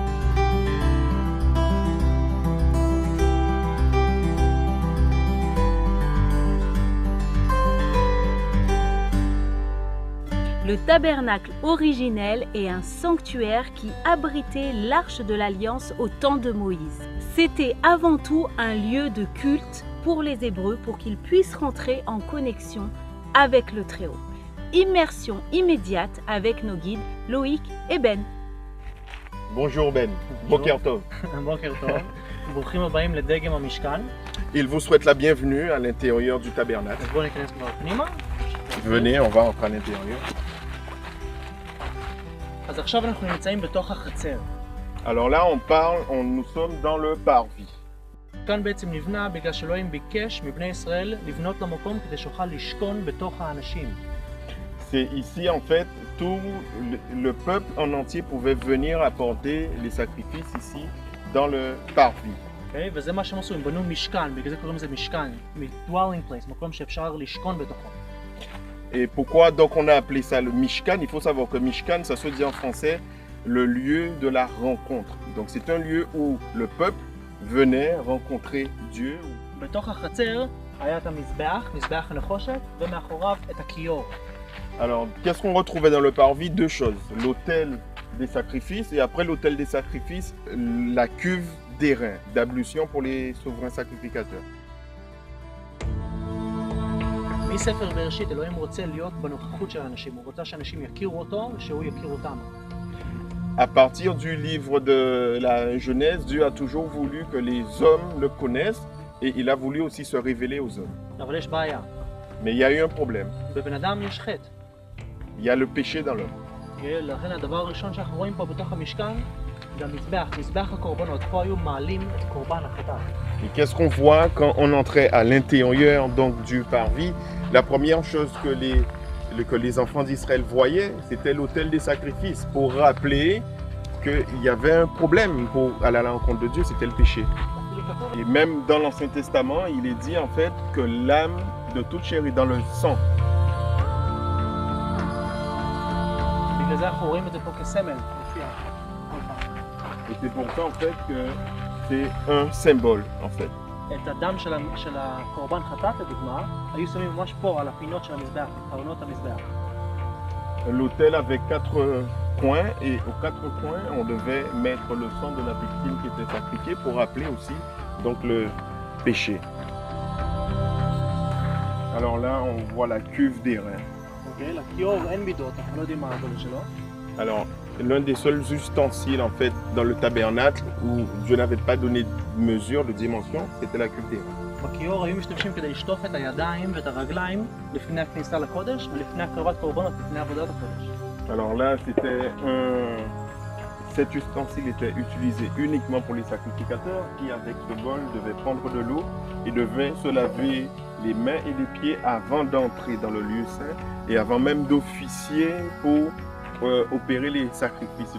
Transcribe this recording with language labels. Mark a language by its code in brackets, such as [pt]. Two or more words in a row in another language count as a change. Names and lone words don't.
[fr] Le tabernacle originel est un sanctuaire qui abritait l'arche de l'Alliance au temps de Moïse. C'était avant tout un lieu de culte pour les Hébreux pour qu'ils puissent rentrer en connexion avec le Très-Haut. Immersion immédiate avec nos guides Loïc et Ben. Bonjour Ben, [he] בוקר טוב. בוקר טוב, ברוכים הבאים לדגם המשכן. [fr] Il vous souhaite la bienvenue à l'intérieur du tabernacle. [he] אז בואו ניכנס כבר פנימה. [fr] Venez, on va entrer à l'intérieur. [he] אז עכשיו אנחנו נמצאים בתוך החצר. [fr] Alors là, nous sommes dans le parvis. [he] כאן בעצם נבנה בגלל שאלוהים ביקש מבני ישראל לבנות למקום כדי שיוכל לשכון בתוך האנשים. [fr] C'est ici en fait, tout le peuple en entier pouvait venir apporter les sacrifices ici dans le parvis. [he] Okay? וזה מה שהם עשו, הם בנו משכן, בגלל זה קוראים לזה משכן, [en] dwelling place, [he] מקום שאפשר לשכון בתוכו. [fr] Et pourquoi donc on a appelé ça le Mishkan? Il faut savoir que Mishkan, ça se dit en français, le lieu de la rencontre. Donc c'est un lieu où le peuple venait rencontrer Dieu. [he] בתוך החצר היה את המזבח, מזבח הנחושת, ומאחוריו את הכיור. [fr] Alors, qu'est-ce qu'on retrouvait dans le parvis? Deux choses. L'autel des sacrifices et après l'autel des sacrifices, la cuve d'airain, d'ablution pour les souverains sacrificateurs. [he] מספר בראשית אלוהים רוצה להיות בנוכחות של האנשים, הוא רוצה שאנשים יכירו אותו ושהוא יכיר אותם. [fr] À partir du livre de la Genèse, Dieu a toujours voulu que les hommes le connaissent et il a voulu aussi se révéler aux hommes. [he] אבל יש בעיה. [fr] Mais il y a eu un problème. [he] בבן אדם יש חטא. [fr] Il y a le péché dans l'homme. [he] לכן הדבר הראשון שאנחנו רואים פה בתוך המשכן זה המזבח, מזבח הקורבנות. פה היו מעלים את קורבן החטאת. [fr] Et qu'est-ce qu'on voit quand on entrait à l'intérieur donc du parvis? La première chose que les enfants d'Israël voyaient, c'était l'autel des sacrifices pour rappeler qu'il y avait un problème pour aller à la rencontre de Dieu, c'était le péché. Et même dans l'Ancien Testament, il est dit en fait que l'âme de toute chair est dans le sang. [he] בגלל זה אנחנו רואים את זה פה כסמל, מופיע. [fr] Et c'est pour ça en fait que c'est un symbole en fait. [he] את הדם של הקורבן חטאת, לדוגמה, היו שמים ממש פה על הפינות של המזבח, קרנות המזבח. [fr] L'autel avait 4 coins et aux 4 coins, on devait mettre le sang de la victime qui était sacrifiée pour rappeler aussi donc le péché. Alors là, on voit la cuve d'airain. [he] אוקיי, לכיור אין מידות, אנחנו לא יודעים מה הגודל שלו. [fr] Alors, l'un des seuls ustensiles en fait dans le tabernacle où Dieu n'avait pas donné de mesure, de dimension, c'était la cuve d'airain. [he] בכיור היו משתמשים כדי לשטוף את הידיים ואת הרגליים לפני הכניסה לקודש ולפני הקרבת קורבנות, לפני עבודת הקודש. [fr] Alors là, cet ustensile était utilisé uniquement pour les sacrificateurs qui, avec ce bol, devaient prendre de l'eau et devaient se laver les mains et les pieds avant d'entrer dans le lieu saint et avant même d'officier pour opérer les sacrifices.